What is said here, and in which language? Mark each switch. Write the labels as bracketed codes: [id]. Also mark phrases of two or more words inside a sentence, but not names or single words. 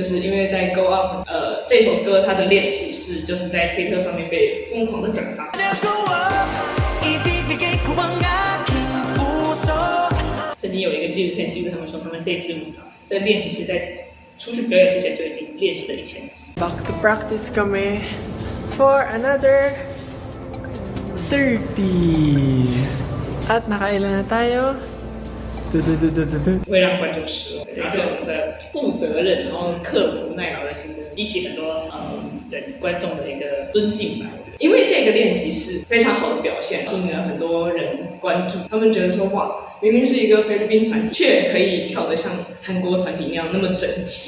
[zh] 就是因为在《Go Up》这首歌，它的练习室就是在推特上面被疯狂的转发。曾经有一个纪录片记录他们说，他们这支舞蹈的练习在出去表演之前就已经练习了1000次。 [en] Back to practice kami for another 30. [tl] At nakailan na tayo? [zh] 会让观众失望，对这种的负责任，然后刻苦耐劳的心，激起很多观众的一个尊敬吧。因为这个练习是非常好的表现，吸引了很多人关注。他们觉得说，哇，明明是一个菲律宾团体，却可以跳得像韩国团体那样那么整齐。